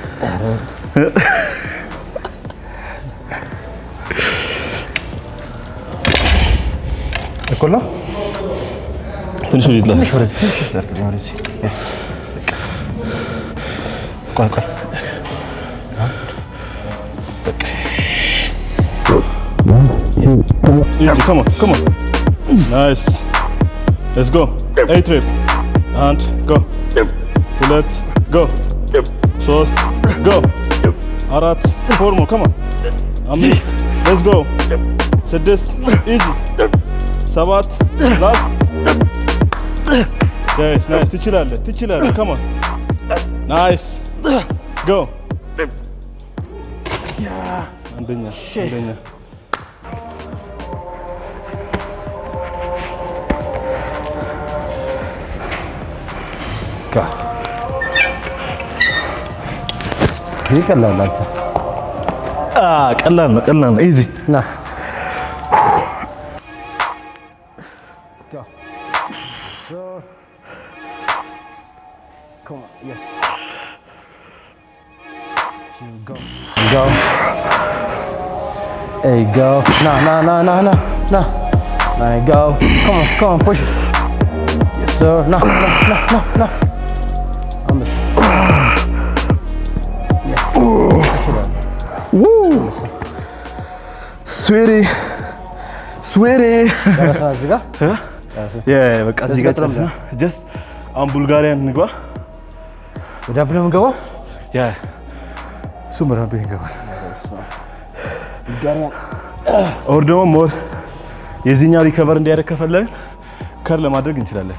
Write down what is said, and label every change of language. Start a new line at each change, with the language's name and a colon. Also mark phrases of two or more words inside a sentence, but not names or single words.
Amharic: እኮ ነው ትንሽ ወዲህ ትንሽ ወደዚህ ትንሽ ተርክልኝ ወደዚህ እስ ቆይ
English: easy come on nice let's go 8 rep and go 2 go 3 go 4 4 more come on 5 let's go 6 easy 7 last yes nice ትችላለህ come on nice go አንደኛ
Amharic: ይቀላል አንተ ቀላል ነው ኢዚ
English: ና come on yes go hey go na go come on push it yes sir na almost yes woo sweetie
Amharic: እዚህ ጋር በቃ እዚህ ጋር ጨርሰና ጀስት አሁን ቡልጋሪያን እንግባ። ወደ አብረ እንገባው ሱመራ እንገባል። ቡልጋሪያን ኦር ደግሞ ሞር የዚህኛው ሪከቨር እንዲያደርግ ከፈለግን ከር ለማድረግ እንችላለን።